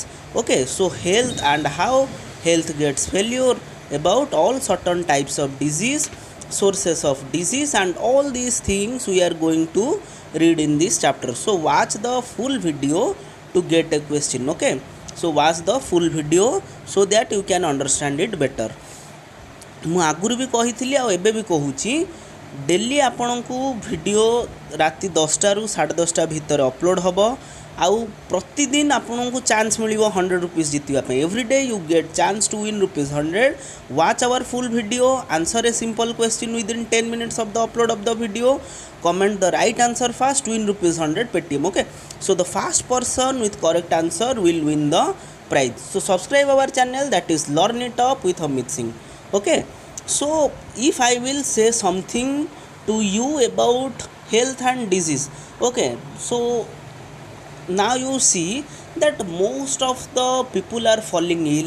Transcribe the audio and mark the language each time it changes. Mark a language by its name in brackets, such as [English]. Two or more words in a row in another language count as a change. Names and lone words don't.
[English] Okay, so health and how health gets failure, about all certain types of disease, sources of disease, and all these things we are going to read in this chapter. So watch the full video to get a question. Okay, so watch the full video so that you can understand it better. [Odia] ମୁଁ ଆଗରୁ ବି କହିଥିଲି ଆଉ ଏବେ ବି କହୁଛି, ଡେଲି ଆପଣଙ୍କୁ ଭିଡ଼ିଓ ରାତି 10ଟାରୁ 10:30 ଭିତରେ ଅପଲୋଡ଼ ହେବ। ଆଉ ପ୍ରତିଦିନ ଆପଣଙ୍କୁ ଚାନ୍ସ ମିଳିବ 100 rupees ଜିତିବା ପାଇଁ। [English] everyday you get chance to win ₹100. Watch our full video, answer a simple question within 10 minutes of the upload of the video, comment the right answer first, win ₹100 Paytm. Okay, so the first person with correct answer will win the prize. So subscribe our channel, that is Learn It Up with Amit Singh. Okay, so if I will say something to you about health and disease, okay, so now you see that most of the people are falling ill.